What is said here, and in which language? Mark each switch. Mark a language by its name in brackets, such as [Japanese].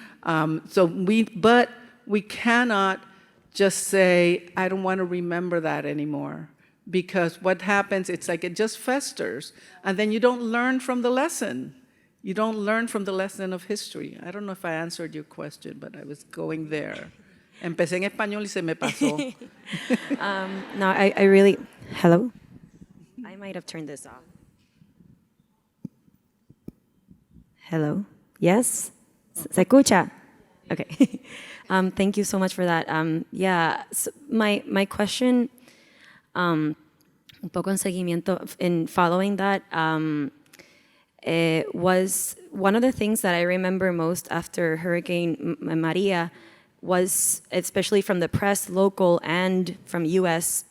[English] But we cannot just say, I don't want to remember that anymore. Because what happens, it's like it just festers. And then you don't learn from the lesson. You don't learn from the lesson of history. I don't know if I answered your question, but I was going there. [Spanish] Empecé en español y se me pasó. [English] No, I really, hello? I might have turned this off. Hello? Yes? [Spanish] ¿Se escucha? [English] Okay. Thank you so much for that. So my question, [Spanish] un poco en seguimiento, [English] in following that, was one of the things that I remember most after Hurricane Maria was, especially from the press, local and from U.S.